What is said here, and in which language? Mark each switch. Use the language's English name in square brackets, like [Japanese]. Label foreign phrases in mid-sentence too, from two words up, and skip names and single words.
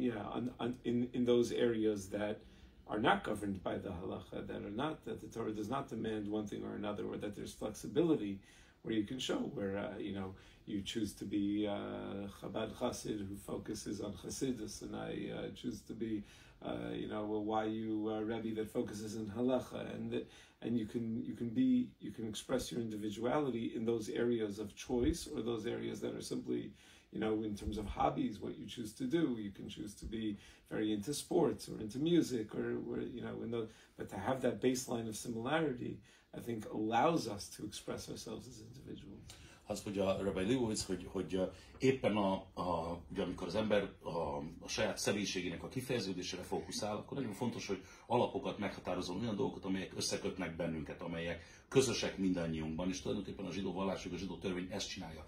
[English] In those areas that are not governed by the halacha, that the Torah does not demand one thing or another, or that there's flexibility where you can show where you know, you choose to be Chabad Chassid who focuses on Chassidus, and I choose to be you know, a YU Rebbe that focuses on halacha, and you can express your individuality in those areas of choice, or those areas that are simply, you know, in terms of hobbies, what you choose to do. You can choose to be very into sports or into music, or you know, but to have that baseline of similarity, I think, allows us to express ourselves as individuals. [Hungarian] Az, hogy a Rabbi Lebowitz, hogy éppen ugye, amikor az ember a saját személyiségének a kifejeződésére fókuszál, akkor nagyon fontos, hogy alapokat meghatározom, olyan dolgokat, amelyek összekötnek bennünket, amelyek közösek mindannyiunkban, és tulajdonképpen a zsidó vallásuk, a zsidó törvény ezt csinálja.